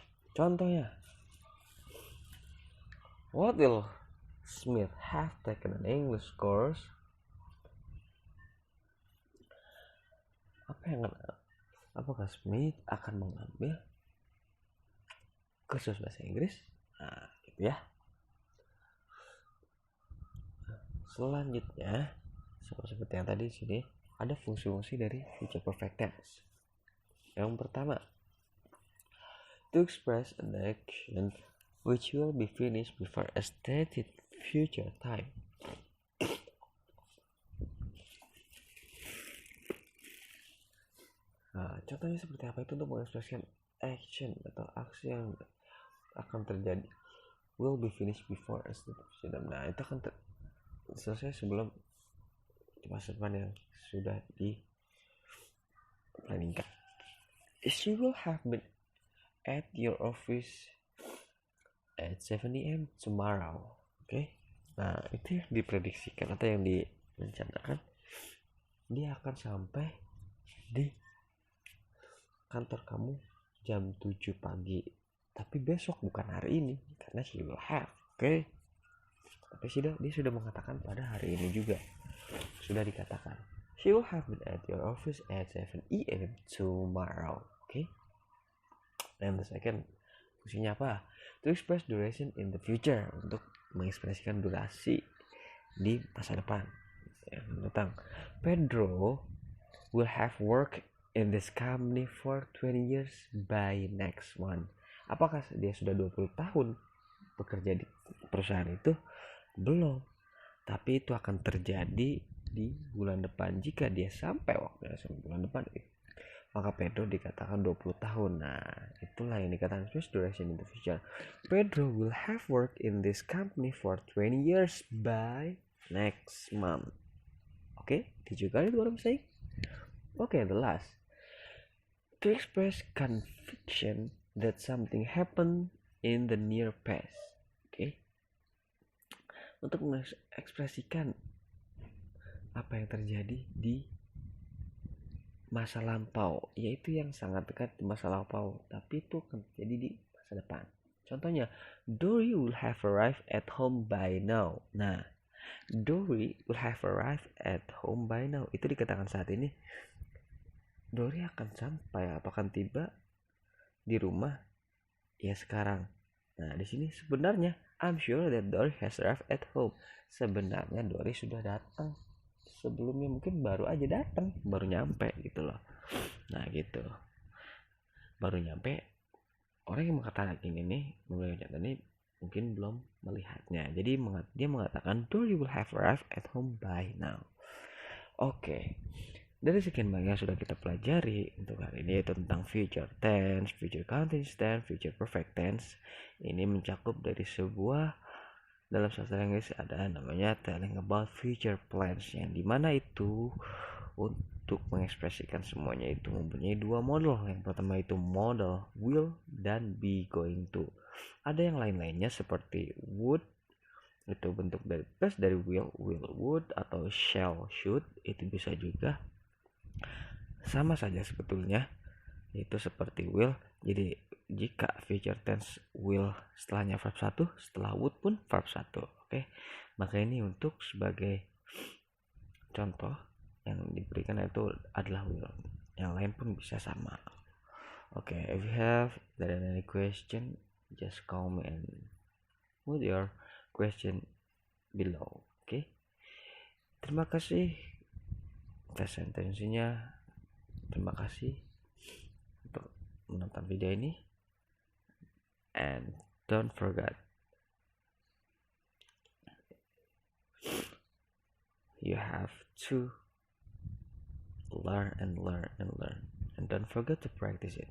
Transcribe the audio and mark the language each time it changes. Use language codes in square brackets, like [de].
[id] Contohnya, [en] what will Smith have taken an English course? [id] Apakah Smith akan mengambil kursus bahasa Inggris? Nah, gitu ya. Selanjutnya, seperti yang tadi di sini, ada fungsi-fungsi dari future perfect tense. Yang pertama, [en] to express an action which will be finished before a stated future time. [id] Nah, contohnya seperti apa itu untuk mengekspresikan action atau aksi yang akan terjadi [en] will be finished before a stated future time. [id] Nah, itu akan selesai sebelum masa depan yang sudah diplaningkan. [en] She will have been at your office at 7 a.m. tomorrow. Oke. [id] Nah, itu yang diprediksikan atau yang direncanakan, dia akan sampai di kantor kamu jam 7 pagi. Tapi besok, bukan hari ini, karena [en] she will have. [id] Oke. Tapi dia sudah mengatakan pada hari ini juga. Sudah dikatakan. She will have been at your office at 7 a.m. [en] tomorrow. Oke. And the second, [id] fungsinya apa? [en] To express duration in the future, [id] untuk mengekspresikan durasi di masa depan yang mendatang. [en] Pedro will have work in this company for 20 years by next month. [id] Apakah dia sudah 20 tahun bekerja di perusahaan itu? Belum. Tapi itu akan terjadi di bulan depan. Jika dia sampai waktunya bulan depan, maka Pedro dikatakan 20 tahun. Nah, itulah yang dikatakan [en] express duration in the future. Pedro will have work in this company for 20 years by next month. Okay, did you get it what I'm saying? Okay, the last. To express conviction that something happened in the near past. Okay. [id] Untuk mengekspresikan apa yang terjadi di masa lampau, yaitu yang sangat dekat di masa lampau, tapi itu akan terjadi di masa depan. Contohnya, [en] Dory will have arrived at home by now. [id] Nah, [en] Dory will have arrived at home by now. [id] Itu dikatakan saat ini. Dory akan sampai, akan tiba di rumah ya sekarang. Nah, di sini sebenarnya [en] I'm sure that Dory has arrived at home. [id] Sebenarnya Dory sudah datang. Sebelumnya mungkin baru aja datang, baru nyampe gitu loh. Nah, gitu. Baru nyampe. Orang yang mengatakan ini mungkin belum melihatnya. Jadi dia mengatakan [en] Dory will have arrived at home by now. [id] Oke. Dari sekian banyak yang sudah kita pelajari untuk hari ini, yaitu tentang future tense, future continuous tense, future perfect tense. Ini mencakup dari sebuah, dalam sastra Inggris ada namanya [en] telling about future plans, [id] yang dimana itu untuk mengekspresikan semuanya itu mempunyai dua model. Yang pertama itu model will dan be going to. Ada yang lain-lainnya seperti would, itu bentuk dari plus dari will would, atau shall should, itu bisa juga. Sama saja sebetulnya, itu seperti will. Jadi jika future tense will setelahnya verb 1, setelah would pun verb 1. Oke. Maka ini untuk sebagai contoh yang diberikan itu adalah will. Yang lain pun bisa sama. [en] Oke, if you have any question, just comment and put your question below. [id] Oke. Terima kasih atas atensinya. Terima kasih untuk menonton video ini, [en] and don't forget, you have to learn and don't forget to practice it.